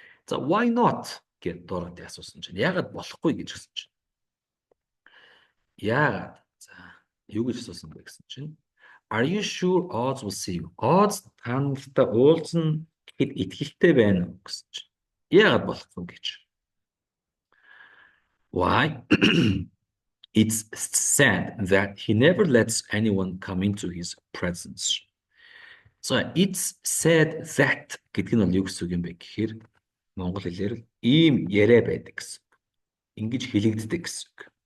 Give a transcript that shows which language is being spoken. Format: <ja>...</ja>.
<mn>За</mn> <en>why not</en> <mn>гэд Dorothy асуусан чинь яагаад болохгүй гэж хэлсэн чинь. Яагаад? За юу гэж асуусан бэ гэсэн чинь</mn> <en>Are you sure odds will see you?</en> <mn>Odds танартай уулзна гэхэд итгэлтэй байна уу гэсэн чинь. Яагаад болохгүй гэж.</mn> <en>Why? It's said that he never lets anyone come into his presence. So it's said that</en> <mn>гэдэг нь бол юу гэсэн үг юм бэ гэхээр монгол хэлээр ийм яриа байдаг гэсэн. Ингэж хэлэгддэг гэсэн үг.</mn>